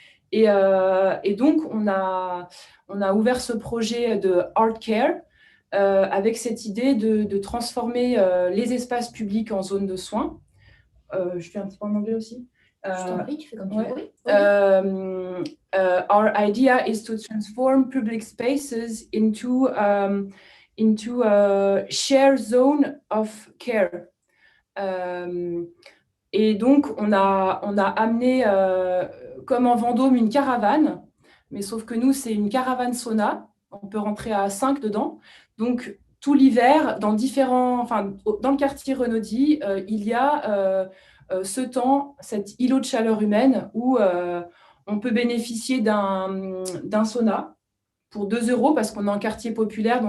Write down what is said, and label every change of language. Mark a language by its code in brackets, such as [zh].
[fr] Et donc, on a ouvert ce projet de Art Care avec cette idée de transformer les espaces publics en zones de soins. Je fais un petit peu en anglais aussi. Je t'en prie, tu fais comme tu veux. [en] Our idea is to transform public spaces into a shared zone of care. [fr] Et donc, on a amené, comme en Vendôme, une caravane, mais sauf que nous, c'est une caravane sauna. On peut rentrer à 5 dedans. Donc, tout l'hiver, dans le quartier Renaudy, il y a ce temps, cet îlot de chaleur humaine où on peut bénéficier d'un sauna pour 2 € parce qu'on est en quartier populaire.